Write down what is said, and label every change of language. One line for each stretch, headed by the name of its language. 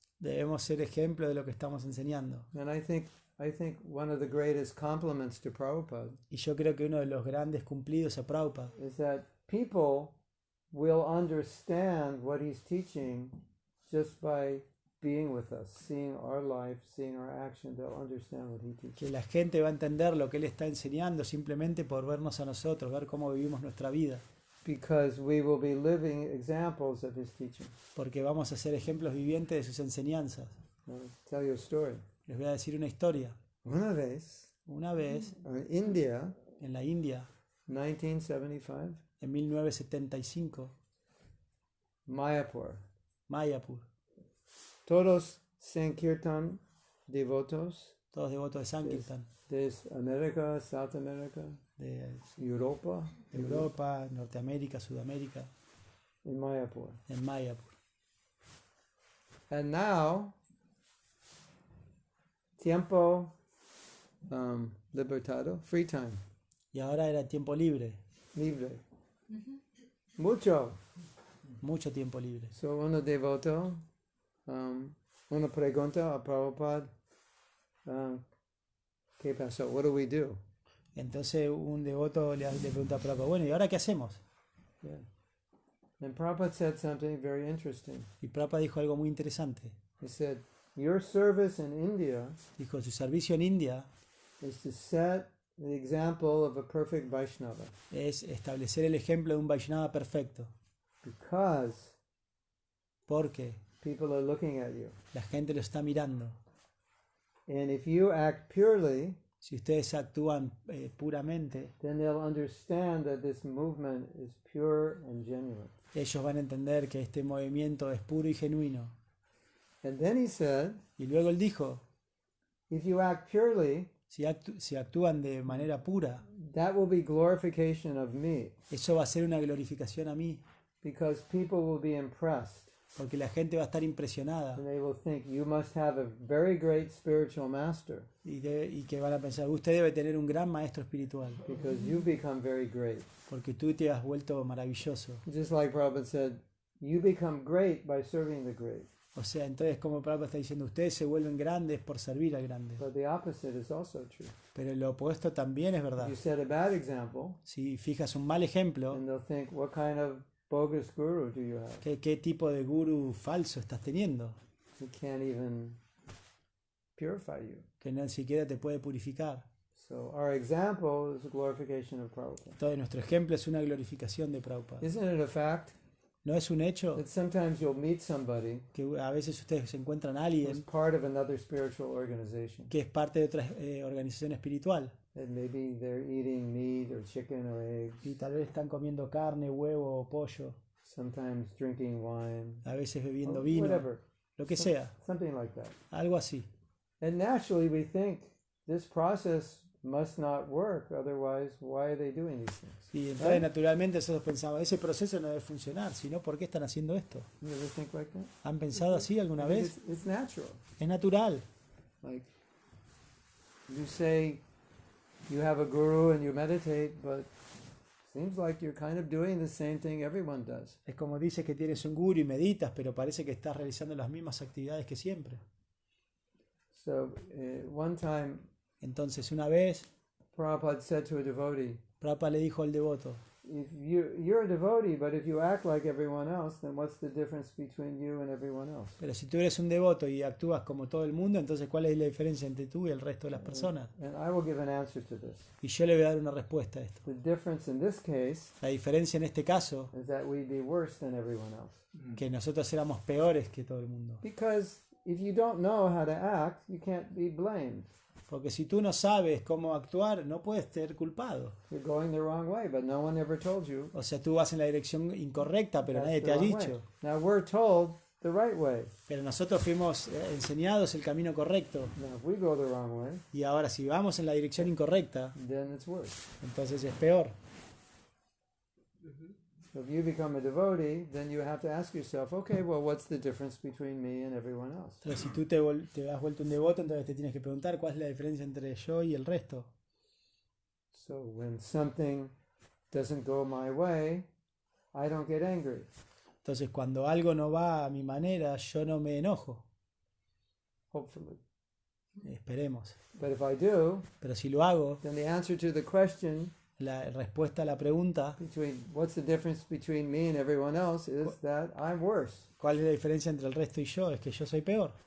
Spanish: Debemos ser ejemplo de lo que estamos enseñando.
English: And I think one of the greatest compliments to Prabhupada
Spanish: Y yo creo que uno de los grandes cumplidos a Prabhupada
English: is that people will understand what he's teaching just by being with us, seeing our life, seeing our action. They'll understand what he teaches.
Spanish: que la gente va a entender lo que él está enseñando simplemente por vernos a nosotros, ver cómo vivimos nuestra vida,
English: Because we will be living examples of his teaching.
Spanish: porque vamos a ser ejemplos vivientes de sus enseñanzas.
English: I'll tell you a story.
Spanish: Les voy a decir una historia. Una vez, Una vez
English: in India,
Spanish: en la India,
English: 1975,
Spanish: en 1975,
English: Mayapur,
Spanish: Mayapur, todos Sankirtan devotos todos devotos de Sankirtan, de América,
English: South America,
Spanish: de Europa, Europa, Norteamérica, Sudamérica,
English: in Mayapur.
Spanish: en Mayapur.
English: And now,
Spanish: tiempo libertado,
English: free time,
Spanish: Y ahora era tiempo libre, libre. Mucho. mucho tiempo libre. So uno devoto, una pregunta a Prabhupada, ¿qué pasó?
English: What do we do?
Spanish: Entonces un devoto le pregunta a Prabhupada, bueno, ¿y ahora qué hacemos?
English: Yeah. And Prabhupada said something very interesting.
Spanish: Y Prabhupada dijo algo muy interesante.
English: He said, your service in India
Spanish: Dijo, su servicio en India
English: is to set the example of a perfect Vaishnava.
Spanish: es establecer el ejemplo de un Vaishnava perfecto,
English: Because
Spanish: porque
English: people are looking at you.
Spanish: la gente lo está mirando.
English: And if you act purely,
Spanish: Si ustedes actúan puramente,
English: then they'll understand that this movement is pure and genuine.
Spanish: ellos van a entender que este movimiento es puro y genuino.
English: And then he said,
Spanish: Y luego él dijo,
English: if you act purely,
Spanish: si actúan de manera pura,
English: that will be glorification of me,
Spanish: eso va a ser una glorificación a mí,
English: because people will be impressed
Spanish: porque la gente va a estar impresionada
English: and they will think you must have a very great spiritual master
Spanish: y que van a pensar, usted debe tener un gran maestro espiritual,
English: because you become very great.
Spanish: porque tú te has vuelto maravilloso.
English: Just like Prabhupada said, you become great by serving the great.
Spanish: O sea, entonces como Prabhupada está diciendo, ustedes se vuelven grandes por servir al grande.
English: But the opposite is also true.
Spanish: Pero lo opuesto también es verdad.
English: You set a bad example,
Spanish: Si fijas un mal ejemplo,
English: and they'll think, what kind of bogus guru do you have?
Spanish: ¿qué tipo de gurú falso estás teniendo?
English: He can't even purify you.
Spanish: Que ni siquiera te puede purificar.
English: So our example is a glorification of Prabhupada.
Spanish: Entonces nuestro ejemplo es una glorificación de Prabhupada.
English: Isn't it a fact
Spanish: ¿No es un hecho
English: that sometimes you'll meet somebody
Spanish: que a veces ustedes se encuentran a
English: who's
Spanish: alguien
English: part of another spiritual organization,
Spanish: que es parte de otra organización espiritual
English: and maybe they're eating meat or chicken or eggs,
Spanish: y tal vez están comiendo carne, huevo o pollo,
English: sometimes drinking wine,
Spanish: a veces bebiendo
English: or
Spanish: vino,
English: whatever,
Spanish: lo que sea,
English: something like that.
Spanish: algo así?
English: And naturally we think this process must not work, otherwise why are they doing these things?
Spanish: Y entonces naturalmente nosotros pensamos, ese proceso no debe funcionar, sino ¿por qué están haciendo esto?
English: You ever think like that?
Spanish: ¿Han pensado así alguna vez?
English: It's natural.
Spanish: Es natural.
English: Like you say you have a guru and you meditate, but seems like you're kind of doing the same thing everyone does.
Spanish: Es como dices que tienes un guru y meditas, pero parece que estás realizando las mismas actividades que siempre.
English: So one time
Spanish: Entonces una vez
English: Prabhupada said to a devotee,
Spanish: Prabhupada le dijo al devoto,
English: if you're a devotee, but if you act like everyone else, then what's the difference between you and everyone else?
Spanish: Pero si tú eres un devoto y actúas como todo el mundo, entonces ¿cuál es la diferencia entre tú y el resto de las personas?
English: And I will give an answer to this.
Spanish: Y yo le voy a dar una respuesta a esto.
English: The difference in this case
Spanish: La diferencia en este caso,
English: is that we'd be worse than everyone else.
Spanish: que nosotros éramos peores que todo el mundo.
English: Because if you don't know how to act, you can't be blamed.
Spanish: Porque si tú no sabes cómo actuar, no puedes ser culpado.
English: You're going the wrong way, but no one ever told you.
Spanish: O sea, tú vas en la dirección incorrecta, pero
English: that's
Spanish: nadie
English: the
Spanish: te ha
English: wrong
Spanish: dicho.
English: way. Now we're told the right way.
Spanish: Pero nosotros fuimos enseñados el camino correcto.
English: Now if we go the wrong way,
Spanish: Y ahora si vamos en la dirección incorrecta,
English: then it's worse.
Spanish: entonces es peor.
English: So if you become a devotee, then you have to ask yourself, okay, well, what's the difference between me and everyone else?
Spanish: Entonces si tú te has vuelto un devoto, entonces te tienes que preguntar cuál es la diferencia entre yo y el resto.
English: So when something doesn't go my way, I don't get angry.
Spanish: Entonces cuando algo no va a mi manera, yo no me enojo.
English: Hopefully.
Spanish: Esperemos.
English: But if I do,
Spanish: Pero si lo hago,
English: then the answer to the question
Spanish: la respuesta a la pregunta,
English: between what's the difference between me and everyone else is that I'm worse.
Spanish: ¿cuál es la diferencia entre el resto y yo? Es que yo soy peor.